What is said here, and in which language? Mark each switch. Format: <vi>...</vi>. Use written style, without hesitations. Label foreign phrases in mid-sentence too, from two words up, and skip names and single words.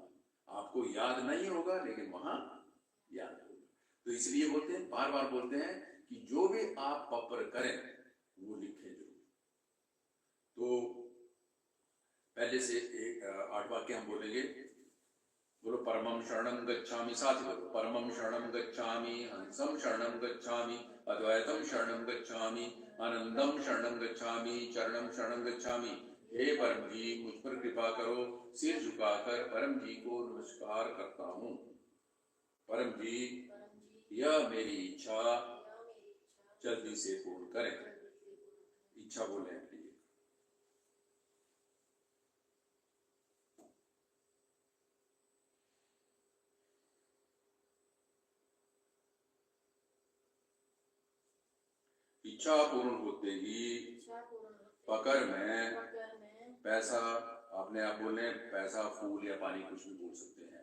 <hi>आपको याद नहीं होगा लेकिन वहां याद होगा। तो इसलिए बोलते हैं, बार बार बोलते हैं कि जो भी आप पपर करें वो लिखें जरूर। तो पहले से 8 वाक्य हम बोलेंगे।</hi> <sa>बोलो परमं शरणं गच्छामि,</sa> <hi>साथ बोलो</hi> <sa>परमं शरणं गच्छामि, हंसं शरणं गच्छामि, अद्वैतं शरणं गच्छामि, आनंदं शरणं गच्छामि, चरणं शरणं गच्छामि।</sa> <hi>हे परम जी, मुझ पर कृपा करो। सिर झुकाकर परम जी को नमस्कार करता हूँ। परम जी, यह मेरी इच्छा जल्दी से पूर्ण करें। इच्छा बोले अपनी। इच्छा पूर्ण होते ही पकड़ में पैसा, अपने आप बोले पैसा, फूल या पानी, कुछ भी बोल सकते हैं।</hi>